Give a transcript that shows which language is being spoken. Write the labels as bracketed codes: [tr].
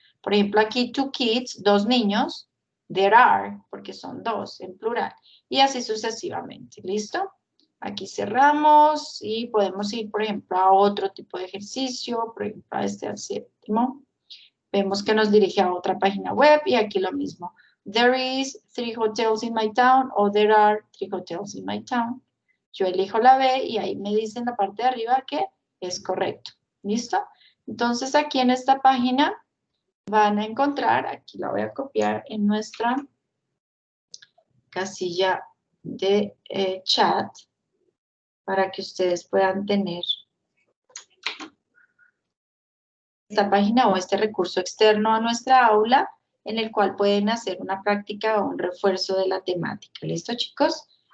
[es] Por ejemplo, aquí 2 kids, 2 niños. [en] There are, [es] porque son 2 en plural. Y así sucesivamente. ¿Listo? Aquí cerramos y podemos ir, por ejemplo, a otro tipo de ejercicio. Por ejemplo, a este al 7º. Vemos que nos dirige a otra página web y aquí lo mismo. [en] There is 3 hotels in my town, o there are 3 hotels in my town. [es] Yo elijo la B y ahí me dice en la parte de arriba que es correcto. ¿Listo? Entonces aquí en esta página van a encontrar, aquí la voy a copiar en nuestra casilla de chat para que ustedes puedan tener esta página o este recurso externo a nuestra aula en el cual pueden hacer una práctica o un refuerzo de la temática. ¿Listo, chicos?